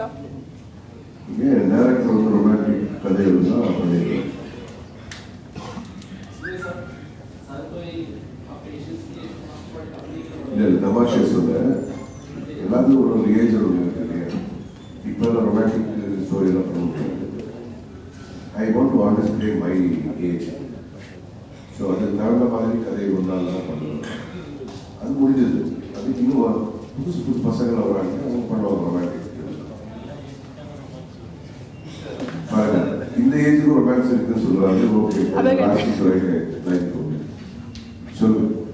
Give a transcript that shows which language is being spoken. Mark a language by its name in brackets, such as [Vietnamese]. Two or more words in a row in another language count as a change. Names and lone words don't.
[Tamil] டேரக்டர் வந்து ரொமான்டிக் கதைகள் தான் பண்ணியிருக்கேன். இல்லை தமாஷே சொல்ல எல்லாத்துக்கும் ஒரு ஏஜ் ஒன்று இருக்கு இல்லையா? இப்போ ரொமான்டிக் ஸ்டோரியெல்லாம் பண்ண முடியாது. [English] I want to understand my age. [Tamil] ஸோ அதுக்கு தகுந்த மாதிரி கதையை ஒன்றால் தான் பண்ணுவேன். அது முடிஞ்சது. அதுக்கு இன்னும் புதுசு புது பசங்களை வராங்க, அவங்க பண்ணுவாங்க ரொமான்டிக். பாருங்க, இந்த ஏஜுக்கு ரொமான்ஸ் இருக்குன்னு சொல்றாங்க. ஓகே, சொல்லுங்க.